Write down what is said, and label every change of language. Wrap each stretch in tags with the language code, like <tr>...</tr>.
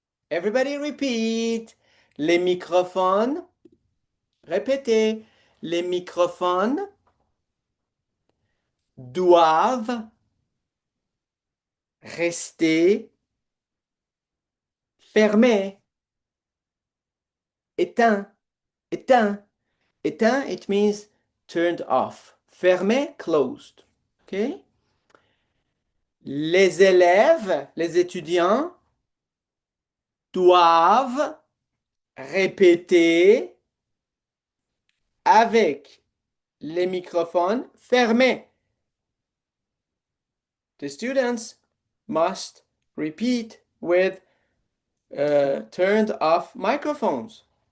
<en>Everybody repeat.</en> <fr>Les microphones, répétez, les microphones doivent rester fermés. Éteint, éteint, éteint,</fr> <en>it means turned off. Fermé, closed. Okay?</en> <fr>Les élèves, les étudiants doivent répéter avec les microphones fermés.</fr> <en>The students must repeat with turned off microphones.</en>